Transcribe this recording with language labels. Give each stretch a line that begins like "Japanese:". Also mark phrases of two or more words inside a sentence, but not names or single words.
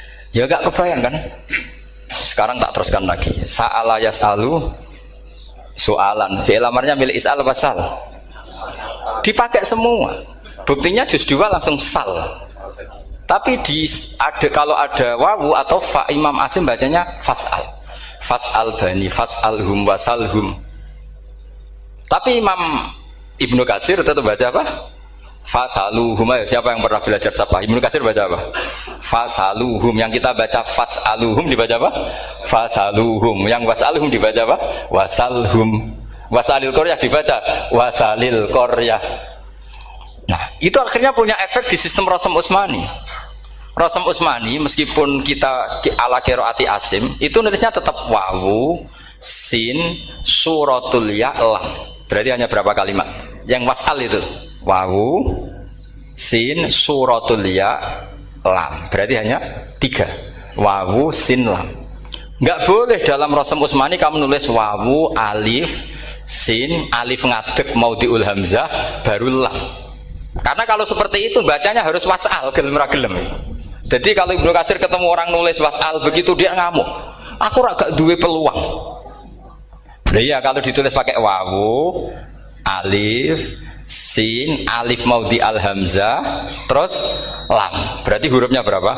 Indonesian: Ya gak kebayang kan? Sekarang tak teruskan lagi.
Arabic: سأل يسأل soalan.
Indonesian: Fi'il amarnya milik is'al apa sal? Dipakai semua. Buktinya juz 2 langsung sal. Tapi kalau ada wawu atau fa, Imam Asim bacanya fas'al.
Arabic: فاسأل بني فاسألهم واسألهم.
Indonesian: Tapi Imam Ibnu Katsir tetap baca apa? Fasaluhum. Siapa yang pernah belajar siapa? Ibnu Katsir baca apa? Fasaluhum. Yang kita baca fasaluhum dibaca apa? Fasaluhum. Yang wasaluhum dibaca apa? Wasalhum.
Arabic: واسأل القرية dibaca واسأل القرية.
Indonesian: Nah, itu akhirnya punya efek di sistem Rasam Utsmani. Rasam Utsmani meskipun kita
Arabic: على قراءة عاصم,
Indonesian: itu nulisnya tetap wawu, sin, suratul ya, lam. Berarti hanya berapa kalimat? Yang wasal itu wawu, sin, suratul ya, lam. Berarti hanya 3. Wawu, sin, lam. Enggak boleh dalam Rasam Utsmani kamu nulis wawu, alif, sin, alif ngadeg
Arabic: موضع الهمزة
Indonesian: baru lam. Karena kalau seperti itu bacanya harus wasal,
Javanese: gelem ra gelem.
Indonesian: Jadi kalau Ibnu Katsir ketemu orang nulis wasal begitu dia ngamuk.
Javanese: Aku agak duwe peluang.
Indonesian: Nah, iya kalau ditulis pakai wawu, alif, sin, alif
Arabic: موضع الهمزة,
Indonesian: terus lam. Berarti hurufnya berapa?